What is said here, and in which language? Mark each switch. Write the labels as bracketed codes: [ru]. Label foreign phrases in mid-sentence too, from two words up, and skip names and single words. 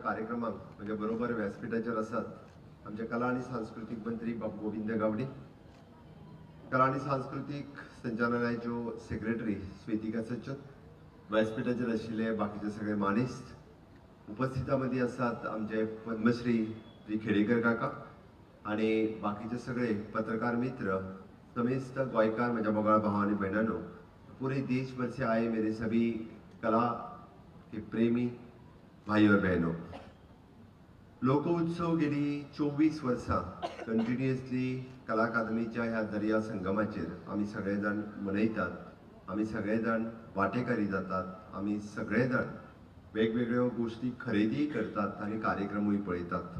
[kok] कार्यक्रमाक म्हणजे बरोबर व्यासपीठाचेर आसात आमचे कला आणि सांस्कृतिक मंत्री बाबू गोविंद गावडे, कला आणि सांस्कृतिक संचालनालयाच्यो सेक्रेटरी स्वेतिका सचन, व्यासपीठाचेर आशिल्ले बाकीचे सगळे मानेस्त उपस्थितांमध्ये आसात आमचे पद्मश्री श्री खेडेकर काका आणि बाकीचे सगळे पत्रकार मित्र, समेस्त गोयकार म्हज्या मोगाळ भाव आणि भयणांनो, [hi] पूरे देश भर से आए मेरे सभी कला के प्रेमी भाई और बहनों, [kok] लोकोत्सव गेली 24 वर्सां कंटिन्युअसली कला अकादमीच्या ह्या दर्या संगमाचेर आमी सगळेजाण मनयतात, आमी सगळेजाण वांटेकारी जातात, आमी सगळेजाण वेगवेगळ्यो गोष्टी खरेदी करतात आणि कार्यक्रमूय पळयतात।